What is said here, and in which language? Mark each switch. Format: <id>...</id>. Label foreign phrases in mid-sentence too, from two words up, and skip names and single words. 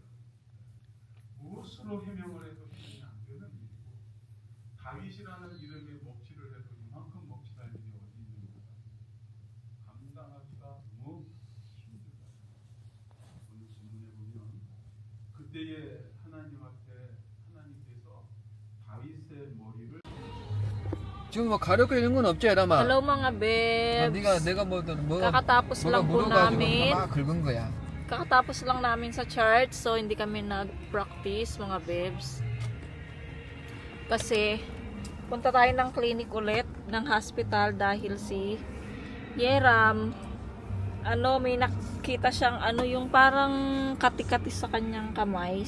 <ko>무엇으로 해명을 해도 해명이 안 되는 일이고 다윗이라는 이름에 먹칠을 해도 이만큼 먹칠할 일이 어디 있는 것 같습니다. 감당하기가 너무 힘들다. 오늘 질문해 보면 그때의 하나님 앞에 하나님께서 다윗의 머리를 지금 뭐 가렵고 있는 건 없지, 에라마?</ko> <tl>Hello mga</tl> <ko>아,</ko> <tl>babes.</tl> <ko>내가 뭐</ko> <tl>Kakatapos</tl> <ko>뭐가</ko> <tl>lang po</tl> <ko>묻어가지고</ko> <tl>namin.</tl> <ko>막 긁은 거야.</ko> <tl>Kakatapos lang namin sa church, so hindi kami nag-practice mga babes. Kasi punta tayo ng clinic ulit, ng hospital dahil si Yeram, may nakita siyang yung parang kati-kati sa kanyang kamay.</tl>